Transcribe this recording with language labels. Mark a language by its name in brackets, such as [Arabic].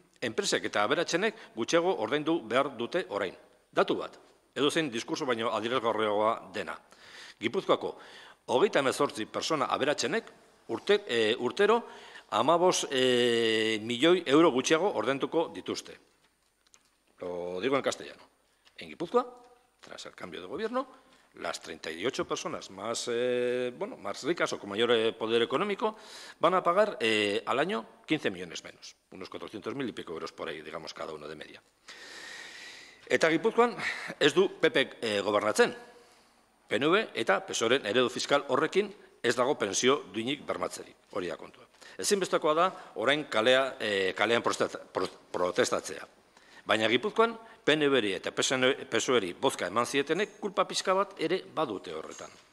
[Basque] Enpresek eta aberatsenek gutxego ordaindu behar dute orain. Datu bat, edozein diskurso baino adierazgarriagoa dena. Gipuzkoako 38 persona aberatsenek urtero 15 milioi euro gutxiago ordainduko dituzte. [Spanish] Lo digo en castellano. En Gipuzkoa, tras el cambio de gobierno, las 38 personas más ricas o con mayor poder económico van a pagar al año 15 millones menos, unos 400.000 y pico euros por ahí, digamos, cada uno de media. [Basque] Eta Gipuzkoan ez du PP gobernatzen. PNV eta PSOEren eredu fiskal horrekin ez dago pensio duinik bermatzerik, hori da kontua. Ezinbestekoa da orain kalean protestatzea. Baina Gipuzkoan PNV-ri eta PSOE-ri bozka eman zietenek kulpa pixka bat ere badute horretan.